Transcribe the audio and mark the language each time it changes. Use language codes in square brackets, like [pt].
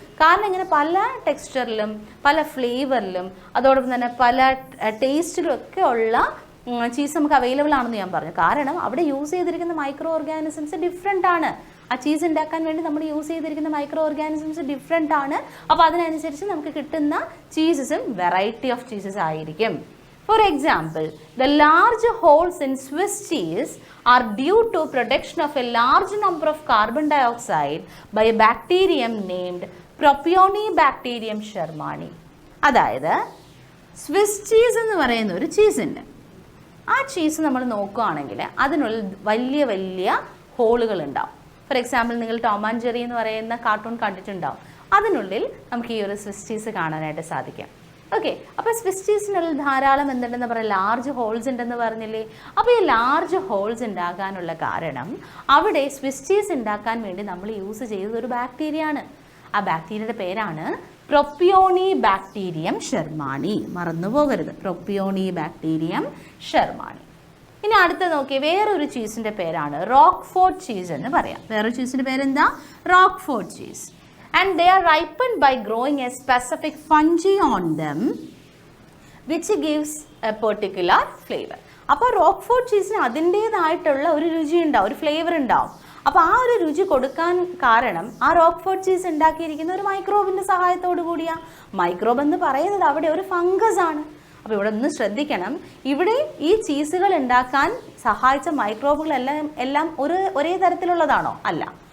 [ml] കാരണം ഇങ്ങനെ പല ടെക്സ്ചറിലും പല ഫ്ലേവറിലും അതോടൊപ്പം തന്നെ പല ടേസ്റ്റിലും ഒക്കെ ഉള്ള ചീസ് നമുക്ക് അവൈലബിൾ ആണെന്ന് ഞാൻ പറഞ്ഞു. കാരണം അവിടെ യൂസ് ചെയ്തിരിക്കുന്ന മൈക്രോ ഓർഗാനിസംസ് ഡിഫറെൻ്റ് ആണ്. ആ ചീസ് ഉണ്ടാക്കാൻ വേണ്ടി നമ്മൾ യൂസ് ചെയ്തിരിക്കുന്ന മൈക്രോ ഓർഗാനിസംസ് ഡിഫറെൻ്റ് ആണ്. അപ്പോൾ അതിനനുസരിച്ച് നമുക്ക് കിട്ടുന്ന ചീസസും വെറൈറ്റി ഓഫ് ചീസസ് ആയിരിക്കും. [en] For example, the large holes in Swiss cheese are due to production of a large number of carbon dioxide by a bacterium named Propionibacterium shermani. [ml] അതായത് Swiss cheese എന്ന് പറയുന്ന ഒരു ചീസ് ഉണ്ട്. ആ ചീസ് നമ്മൾ നോക്കുകയാണെങ്കിൽ അതിനുള്ളിൽ വലിയ വലിയ ഹോളുകൾ ഉണ്ടാവും. [en] for example [ml] നിങ്ങൾ ടോം ആൻഡ് ജെറി എന്ന് പറയുന്ന കാർട്ടൂൺ കണ്ടിട്ടുണ്ടാവും. അതിനുള്ളിൽ നമുക്ക് ഈ ഒരു സ്വിസ് ചീസ് കാണാനായിട്ട് സാധിക്കും. ഓക്കെ, അപ്പോൾ സ്വിസ് ചീസിനുള്ളിൽ ധാരാളം എന്തുണ്ടെന്ന് പറയാം? ലാർജ് ഹോൾസ് ഉണ്ടെന്ന് പറഞ്ഞില്ലേ. അപ്പോൾ ഈ ലാർജ് ഹോൾസ് ഉണ്ടാകാനുള്ള കാരണം അവിടെ സ്വിസ് ചീസ് ഉണ്ടാക്കാൻ വേണ്ടി നമ്മൾ യൂസ് ചെയ്തതൊരു ബാക്ടീരിയ ആണ്. ആ ബാക്ടീരിയയുടെ പേരാണ് പ്രൊപ്പിയോണിബാക്ടീരിയം ഷെർമാനി. മറന്നു പോകരുത്, പ്രൊപ്പിയോണിബാക്ടീരിയം ഷെർമാനി. ഇനി അടുത്ത നോക്കിയേ, വേറൊരു ചീസിൻ്റെ പേരാണ് റോക്ക്ഫോർട്ട് ചീസ് എന്ന് പറയാം. വേറൊരു ചീസിൻ്റെ പേരെന്താ? Rockfort cheese. [en] And they are ripened by growing a specific fungi on them which gives a particular flavor. [ml] അപ്പോൾ റോക്ക്ഫോർട്ട് ചീസിന് അതിൻ്റേതായിട്ടുള്ള ഒരു രുചി ഉണ്ടാവും, ഒരു ഫ്ലേവർ ഉണ്ടാവും. അപ്പോൾ ആ ഒരു രുചി കൊടുക്കാൻ കാരണം ആ റോക്ക്ഫോർട്ട് ചീസ് ഉണ്ടാക്കിയിരിക്കുന്ന ഒരു മൈക്രോബിൻ്റെ സഹായത്തോടു കൂടിയാണ്. മൈക്രോബ് എന്ന് പറയുന്നത് അവിടെ ഒരു ഫംഗസ് ആണ്. അപ്പോൾ ഇവിടെ ഒന്ന് ശ്രദ്ധിക്കണം, ഇവിടെ ഈ ചീസുകൾ ഉണ്ടാക്കാൻ സഹായിച്ച മൈക്രോബുകളെല്ലാം ഒരേ തരത്തിലുള്ളതാണോ? അല്ല.